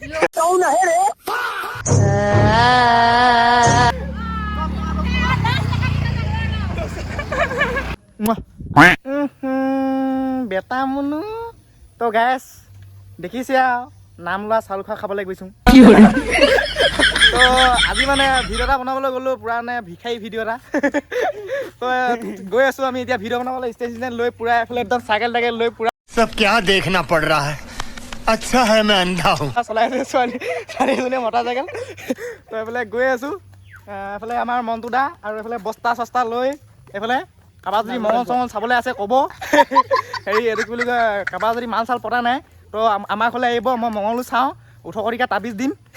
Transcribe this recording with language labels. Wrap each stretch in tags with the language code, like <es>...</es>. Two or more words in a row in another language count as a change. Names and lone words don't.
<as>বেটা মুনু তো গেছ দেখিছে আৰু নাম লোৱা চাউল খোৱা খাবলৈ গৈছোঁ। তো আজি মানে ভিডিঅ' এটা বনাবলৈ গ'লোঁ, পুৰা মানে ভিখাৰী ভিডিঅ' এটা। তো গৈ আছোঁ আমি এতিয়া ভিডিঅ' বনাবলৈ ষ্টেচন লৈ পুৰা এফালে একদম চাইকেল টাইকেল লৈ পুৰা</as> <hi>सब क्या देखना पड़ रहा है। अच्छा है मैं अंधा हूँ।</hi> <as>চলাই আছোঁ ছোৱালীজনীয়ে মতা চাইকেল। তো এইফালে গৈ আছোঁ, এইফালে আমাৰ মন্টু দা আৰু এইফালে বস্তা চস্তা লৈ এইফালে কাৰোবাৰ যদি মঙল চঙল চাবলৈ আছে ক'ব। হেৰি এইটো কি বুলি কয়, কাৰোবাৰ যদি মাল চাল পতা নাই তো আমাৰ ঘৰলৈ আহিব, মই মঙলো চাওঁ, 18 টকীয়া তাবিজ দিম।</as>